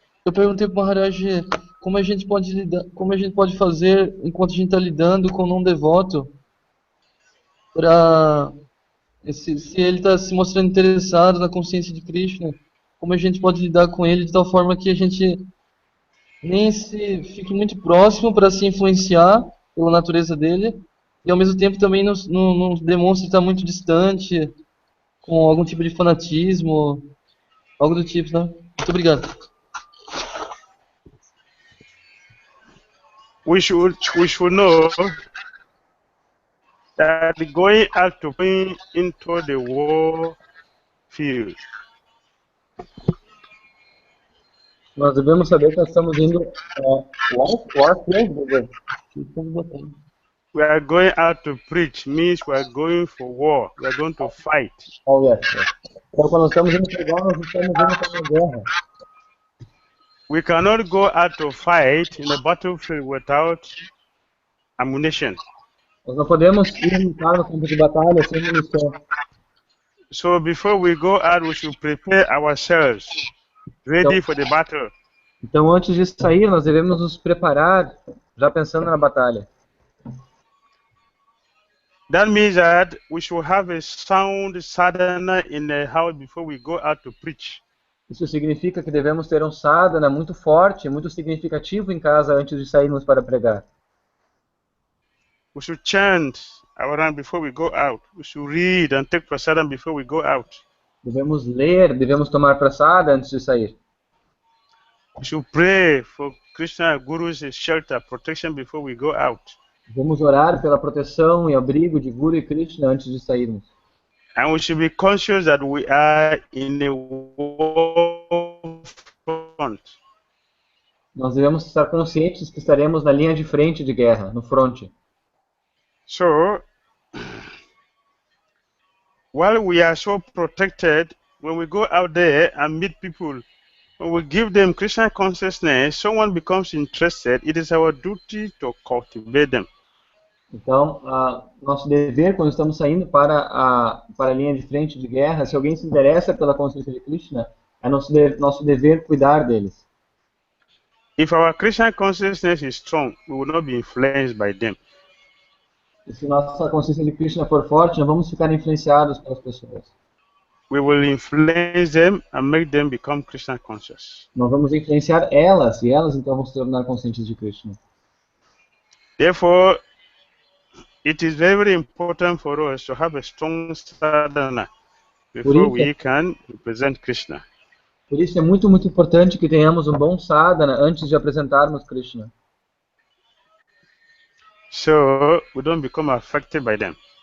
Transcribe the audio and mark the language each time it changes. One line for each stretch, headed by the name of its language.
Portuguese: Eu perguntei para o Maharaj como a gente pode lidar, como a gente pode fazer enquanto a gente está lidando com um não devoto, para se ele está se mostrando interessado na consciência de Krishna, como a gente pode lidar com ele de tal forma que a gente nem se fique muito próximo para se influenciar pela natureza dele, e ao mesmo tempo também não demonstre estar muito distante, com algum tipo de fanatismo, algo do tipo, né? Muito obrigado.
English: We should know that going out to bring into the war field.
Portuguese: Nós devemos saber que nós estamos indo
English: war field. We are going out to preach, means we are going for war. We are going to fight. Oh, yes.
Portuguese: Então, quando nós estamos indo para nós estamos indo para uma guerra.
English: We cannot go out to fight in the battlefield without ammunition.
Portuguese: Nós não podemos ir lutar no campo de batalha sem munição.
English: So before we go out, we should prepare ourselves, ready for the battle.
Portuguese: Então, antes de sair, nós devemos nos preparar, já pensando na batalha.
English: That means that we should have a sound sadhana in the house before we go out to preach.
Portuguese: Isso significa que devemos ter um sadhana muito forte, muito significativo em casa antes de sairmos para pregar.
English: We should chant around before we go out. We should read and take prasadam before we go out.
Portuguese: Devemos ler, devemos tomar prasada antes de sair.
English: We should pray for Krishna Guru's shelter, protection before we go out.
Portuguese: Devemos orar pela proteção e abrigo de Guru e Krishna antes de sairmos.
English: And we should be conscious that we are in a war front.
Portuguese: Nós devemos estar conscientes que estaremos na linha de frente de guerra, no fronte.
English: So, while we are so protected, when we go out there and meet people When we give them Krishna consciousness, someone becomes interested. It is our duty to cultivate them.
Portuguese: Então, nosso dever, quando estamos saindo para a linha de frente de guerra, se alguém se interessa pela consciência de Krishna, é nosso dever cuidar deles.
English: If our Krishna consciousness is strong, we will not be influenced by them.
Portuguese: E se nossa consciência de Krishna for forte, não vamos ficar influenciados pelas pessoas.
English: We will influence them and make them become Krishna conscious.
Portuguese: Nós vamos influenciar elas, e elas então vão se tornar conscientes de Krishna.
English: Therefore, it is very, very important for us to have a strong sadhana before we can represent Krishna.
Portuguese: Por isso é muito, muito importante que tenhamos um bom sadhana antes de apresentarmos Krishna.
English: So we don't become affected by them.